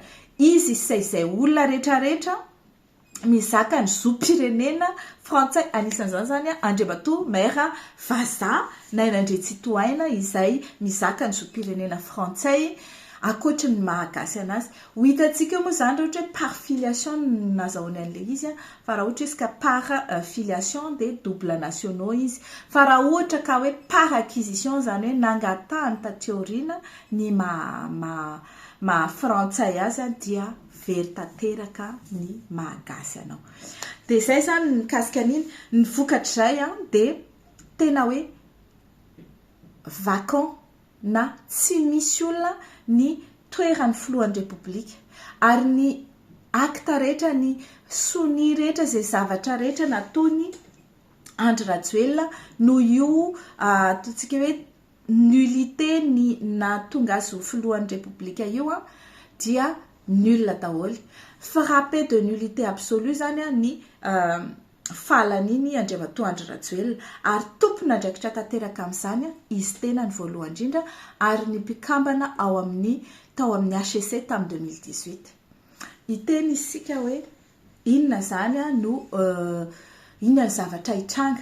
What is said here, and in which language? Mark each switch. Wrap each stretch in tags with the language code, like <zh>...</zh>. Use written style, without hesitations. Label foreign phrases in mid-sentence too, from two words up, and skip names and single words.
<mg>Izy izay olona rehetrarehetra mizaka ny zoam-pirenena frantsay, anisan'izany zany Andriamatoa Maire Vaza Nainandry Tsitohaina izay mizaka ny zoam-pirenena frantsay akoatra ny mahagasy anazy. Ho hitantsika moa zany ohatra hoe</mg> <fr>par filiation</fr> <mg>nazahoany an'le izy, fa raha ohatra izy ka</mg> <fr>par filiation de double nationaux</fr> <mg>izy. Fa raha ohatra ka hoe</mg> <fr>par acquisition</fr> <mg>zany hoe nangatahany tateorina ny ma frantsay azy dia very tanteraka ny mahagasy anao. De zay zany mikasika an'iny ny vokatrizay de tena hoe vacant na tsy misy olona ny toeran'ny filohan'ny repoblika, ary ny akta rehetra, ny soni rehetra, zay zavatra rehetra nataony Andry Rajoelina no io ataontsika hoe nullité ny natonga azy ho filohan'ny repoblika io dia nul daholo.</mg> <fr>Frappé de nullité absolue</fr> <mg>zany ny fahalaniny Andriamatoa Andry Rajoelina, ary tompona andraikitra tanteraka amin'izany izy tena ny voalohany indrindra, ary ny mpikambana tao amin'ny HCC tamin'ny 2018. Iteny isika hoe inona zany no inona ny zavatra hitranga.</mg>